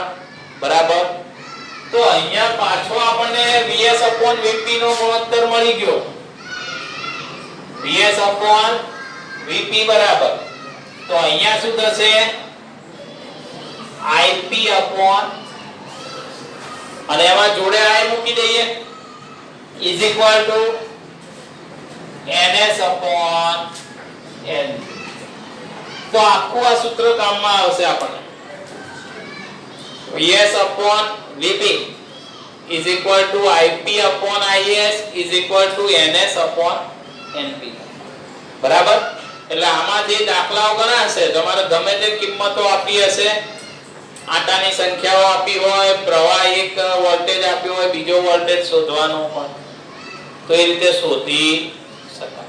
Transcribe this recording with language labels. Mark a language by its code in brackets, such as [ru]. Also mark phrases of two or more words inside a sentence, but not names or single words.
[gu] બરાબર. તો અહીંયા પાછો આપણને Vs Vp નો ગુણોત્તર મળી ગયો. Vs Vp બરાબર. તો અહીંયા શું થશે? Ip અને એમાં જોડે I મૂકી દઈએ [en] is equal to ns n. [gu] તો આખું આ સૂત્ર કામમાં આવશે આપણને. [en] Vs Vp is equal to Ip Is is equal to ns np. [gu] બરાબર. એટલે આમાં જે દાખલાઓ ગણા હશે તમારે ગમે તે કિંમતો આપી હશે, આટાની સંખ્યાઓ આપી હોય, પ્રવાહ એક વોલ્ટેજ આપ્યો હોય, બીજો વોલ્ટેજ શોધવાનો હોય, તો એ રીતે શોધી શકાય.